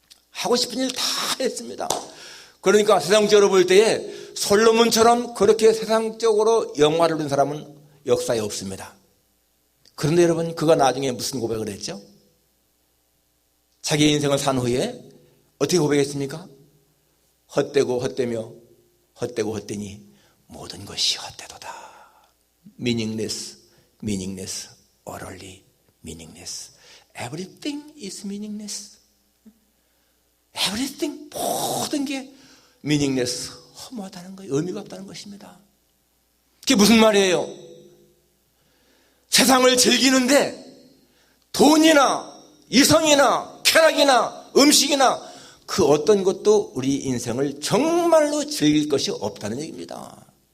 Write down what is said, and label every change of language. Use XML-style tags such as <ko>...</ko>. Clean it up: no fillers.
<ko>하고 싶은 일 다 했습니다. 그러니까 세상적으로 볼 때에 솔로몬처럼 그렇게 세상적으로 영화를 누린 사람은 역사에 없습니다. 그런데 여러분, 그가 나중에 무슨 고백을 했죠? 자기의 인생을 산 후에 어떻게 고백했습니까? 헛되고 헛되며 헛되고 헛되니 모든 것이 헛되도다.</ko> <en>meaningless, meaningless, utterly meaningless. Everything is meaningless.</en> <ko>Everything, 모든 게 meaningless, 허무하다는 거예요. 의미가 없다는 것입니다. 그게 무슨 말이에요? 세상을 즐기는데 돈이나 이성이나 쾌락이나 음식이나 그 어떤 것도 우리 인생을 정말로 즐길 것이 없다는 얘기입니다.</ko>